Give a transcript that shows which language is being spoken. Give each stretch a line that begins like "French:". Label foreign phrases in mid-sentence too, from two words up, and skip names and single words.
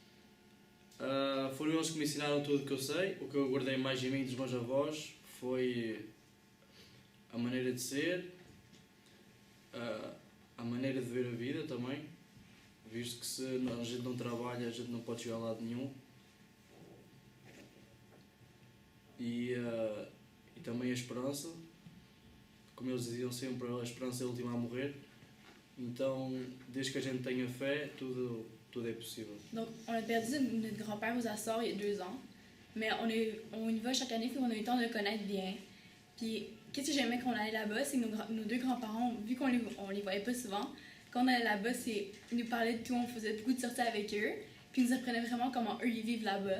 Portuguese: Foram eles que me ensinaram tudo o que eu sei. O que eu guardei mais em mim dos meus avós foi a maneira de ser, a maneira de ver a vida também, visto que se a gente não trabalha, a gente não pode chegar a lado nenhum. E também a esperança, como eles diziam sempre, a esperança é a última a morrer. Então, desde que a gente tenha fé, tudo
French: est possible. Donc, on a perdu notre grand-père aux Açores il y a 2 ans, mais on y va chaque année, puis on a eu le temps de le connaître bien. Puis, qu'est-ce que j'aimais quand on allait là-bas, c'est que nos 2 grands-parents, vu qu'on les voyait pas souvent, quand on allait là-bas, ils nous parlaient de tout, on faisait beaucoup de sorties avec eux, puis ils nous apprenaient vraiment comment eux ils vivent là-bas.